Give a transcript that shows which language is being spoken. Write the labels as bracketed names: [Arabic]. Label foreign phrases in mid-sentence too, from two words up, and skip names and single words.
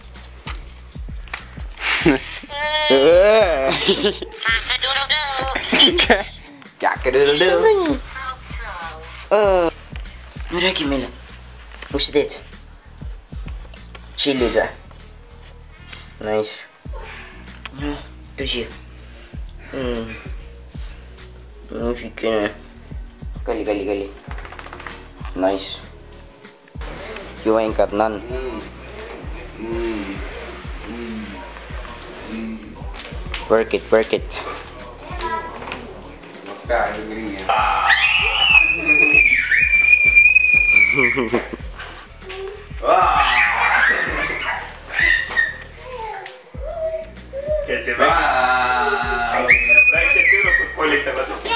[Estonian] Räägi meile. Mis sa teed? Chillid või? Nice. Noh, tõsi. Musikene. Kalli. Nice. [English] You ain't got none. Work it. [Estonian] Pea ei või ringi. Käid siin väiksed tüdrukud polisevad.